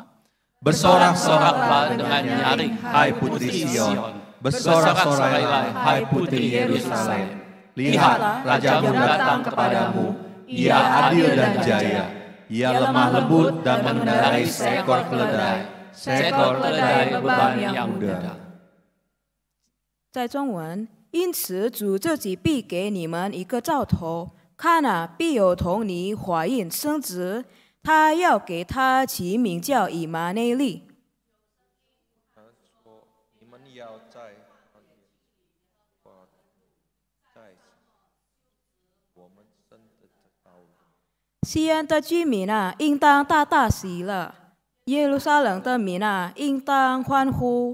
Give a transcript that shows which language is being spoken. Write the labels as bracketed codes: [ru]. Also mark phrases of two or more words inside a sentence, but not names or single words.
[id] Bersorak-soraklah dengan nyaring, hai putri Sion. Bersorak-soraklah, hai putri Yerusalem. Lihat, Rajamu datang kepadamu, ia adil dan jaya. Ia lemah lembut dan mengendarai seekor keledai beban yang muda. [zh] 在中文，因此主自己必给你们一个兆头，看啊，必有童女怀孕生子，他要给他起名叫以马内利。西安的居民啊，应当大大喜乐；耶路撒冷的民啊，应当欢呼。